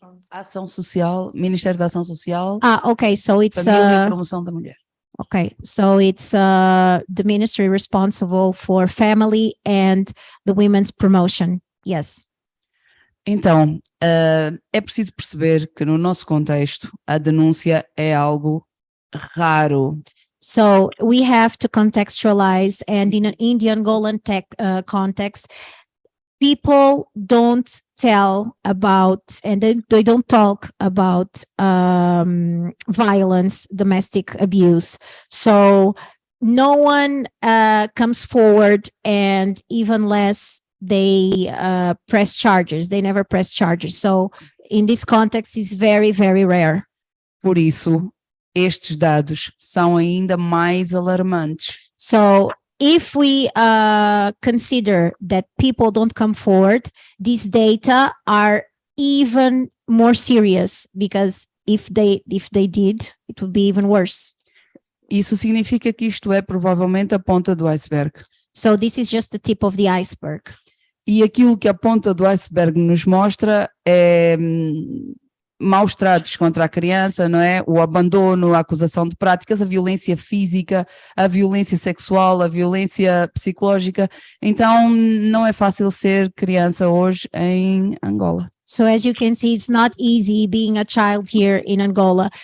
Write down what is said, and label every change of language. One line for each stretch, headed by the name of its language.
Portuguese: Ação Social, Ministério da Ação Social.
English: Okay, so it's
Portuguese: Família e Promoção da Mulher.
English: Okay, so it's the ministry responsible for family and the women's promotion. Yes.
Portuguese: Então, é preciso perceber que no nosso contexto a denúncia é algo raro.
English: So we have to contextualize, and in the Angolan context, people don't tell about, and they don't talk about violence, domestic abuse. So no one comes forward, and even less they press charges. They never press charges. So in this context, it's very, very rare.
Portuguese: Por isso, estes dados são ainda mais alarmantes.
English: So if we consider that people don't come forward, these data are even more serious, because if they did, it would be even worse.
Portuguese: Isso significa que isto é provavelmente a ponta do iceberg.
English: So this is just the tip of the iceberg.
Portuguese: E aquilo que a ponta do iceberg nos mostra é maus tratos contra a criança, não é? O abandono, a acusação de práticas, a violência física, a violência sexual, a violência psicológica. Então não é fácil ser criança hoje em Angola.
English: So as you can see, it's not easy being a child here in Angola.